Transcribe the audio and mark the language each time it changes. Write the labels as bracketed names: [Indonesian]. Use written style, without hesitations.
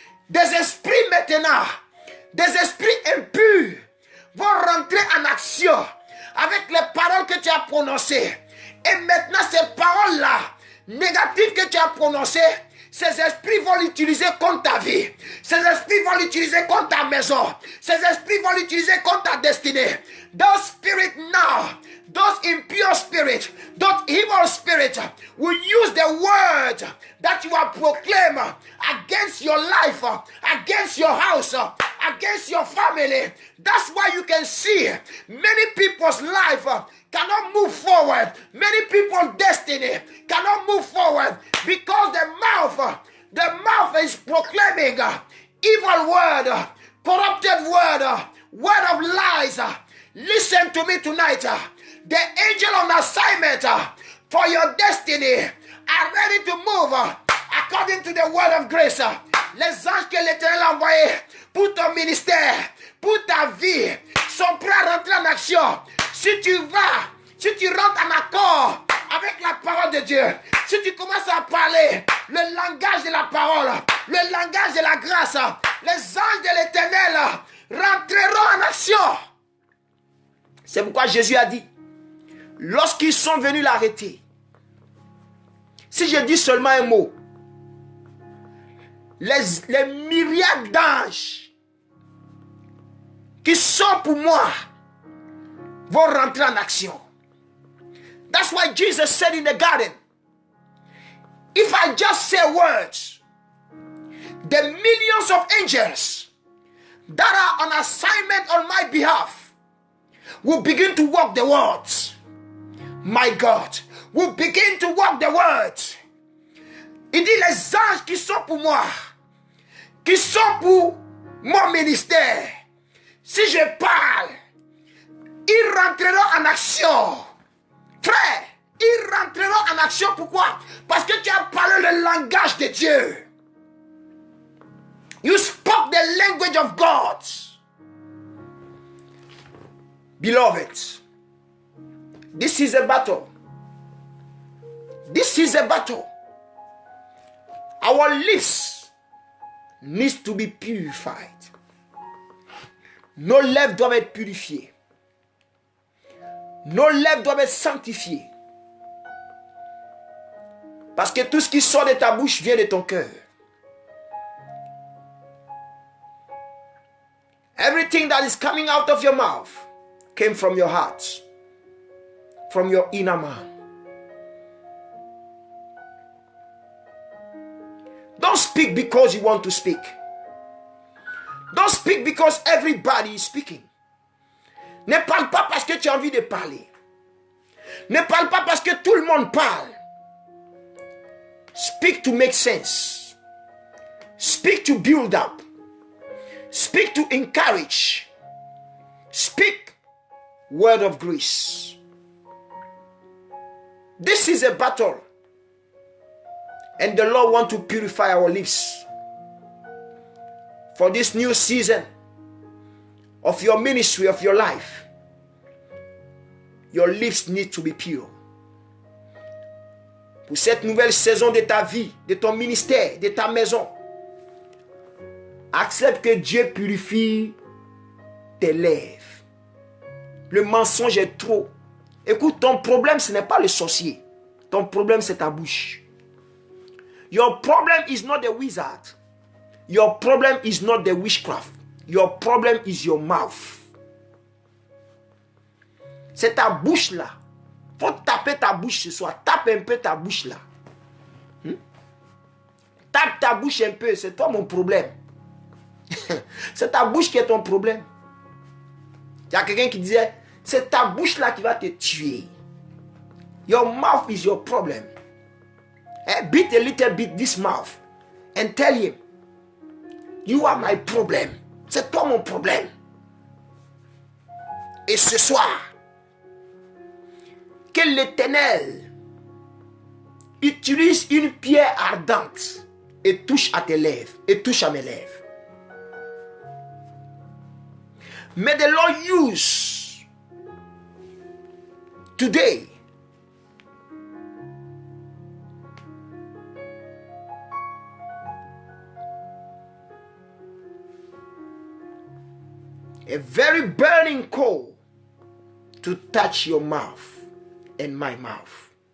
[French] Des esprits maintenant, des esprits impurs vont rentrer en action avec les paroles que tu as prononcées. Et maintenant ces paroles-là, négatives que tu as prononcées, ces esprits vont l'utiliser contre ta vie. Ces esprits vont l'utiliser contre ta maison. Ces esprits vont l'utiliser contre ta destinée. [English] Those spirits now, those impure spirits, those evil spirits will use the word that you have proclaimed against your life, against your house, against your family. That's why you can see many people's life cannot move forward. Many people's destiny cannot move forward because the mouth is proclaiming evil word, corrupted word, word of lies. Listen to me tonight. The angel on assignment for your destiny are ready to move according to the word of grace. [French] Les anges que l'Éternel a envoyés pour ton ministère, pour ta vie, sont prêts à rentrer en action. Si tu rentres en accord avec la parole de Dieu, si tu commences à parler le langage de la parole, le langage de la grâce, les anges de l'Éternel rentreront en action. C'est pourquoi Jésus a dit, lorsqu'ils sont venus l'arrêter, si je dis seulement un mot, les myriades d'anges qui sont pour moi vont rentrer en action. [English] That's why Jesus said in the garden, if I just say words, the millions of angels that are on assignment on my behalf will begin to walk the words. My God, will begin to walk the words. [French] Il dit les anges qui sont pour moi, qui sont pour mon ministère, si je parle, ils rentreront en action. Frère, ils rentreront en action. Pourquoi? Parce que tu as parlé le langage de Dieu. [English] You spoke the language of God. Beloved, this is a battle. This is a battle. Our lips needs to be purified. [French] Nos lèvres doivent être purifiées. Nos lèvres doivent être sanctifiées. Parce que tout ce qui sort de ta bouche vient de ton cœur. [English] Everything that is coming out of your mouth came from your heart, from your inner man. Don't speak because you want to speak. Don't speak because everybody is speaking. [French] Ne parle pas parce que tu as envie de parler. Ne parle pas parce que tout le monde parle. [English] Speak to make sense. Speak to build up. Speak to encourage. Speak word of grace. This is a battle. And the Lord wants to purify our lips. For this new season of your ministry, of your life, your lips need to be pure. [French] Pour cette nouvelle saison de ta vie, de ton ministère, de ta maison, accepte que Dieu purifie tes lèvres. Le mensonge est trop. Écoute, ton problème, ce n'est pas le sorcier. Ton problème, c'est ta bouche. [English] Your problem is not the wizard. Your problem is not the witchcraft. Your problem is your mouth. [French] C'est ta bouche là. Faut taper ta bouche ce soir. Tape un peu ta bouche là. Tape ta bouche un peu. C'est toi mon problème. C'est ta bouche qui est ton problème. Il y a quelqu'un qui disait, c'est ta bouche là qui va te tuer. [English] Your mouth is your problem. Beat a little bit this mouth and tell him, you are my problem. [French] C'est toi mon problème. Et ce soir, que l'Éternel utilise une pierre ardente et touche à tes lèvres, et touche à mes lèvres. [English] May the Lord use today a very burning coal to touch your mouth and my mouth.